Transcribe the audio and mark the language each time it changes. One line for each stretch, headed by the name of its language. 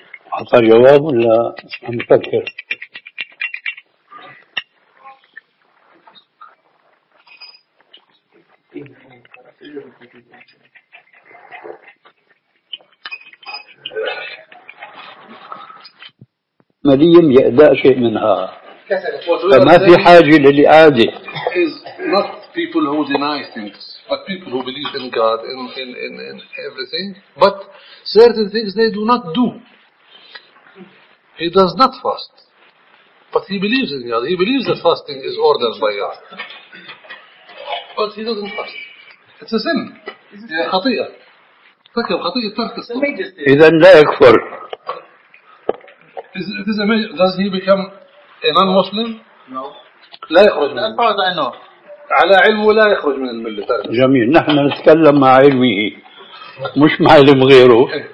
Arabic: أعطى الجواب ولا مفكر؟ مليا بأداء شيء منها فما في حاجة للإعادة.
English: People who deny things, but people who believe in God, in everything, but certain things they do not do. He does not fast, but he believes in God. He believes that fasting is ordered by God, but he doesn't fast. It's a sin. Does he become a non-Muslim? No. As far as I know.
Arabic: على علمه لا يخرج من الملة. جميل. نحن نتكلم مع علمه مش مع علم غيره.